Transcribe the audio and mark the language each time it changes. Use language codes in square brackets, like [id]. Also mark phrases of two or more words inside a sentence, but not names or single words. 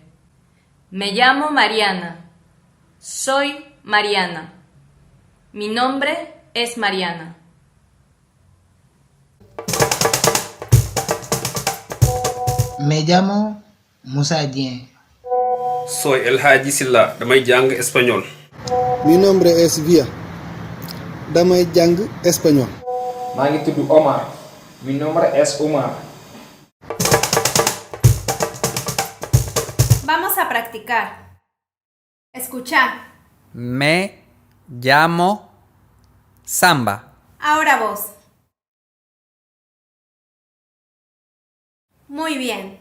[es] Me llamo Mariana. Soy Mariana. Mi nombre es Mariana. Me llamo Musa Dien. Soy El Haji Silla, [wo] damay jàng español. [es] Mi nombre es Via. [wo] Damay jàng [es] español. [wo] maa ngi tudd Omar. [es] Mi nombre es Omar. Vamos a practicar. Escucha. Me llamo Samba. Ahora vos. Muy bien.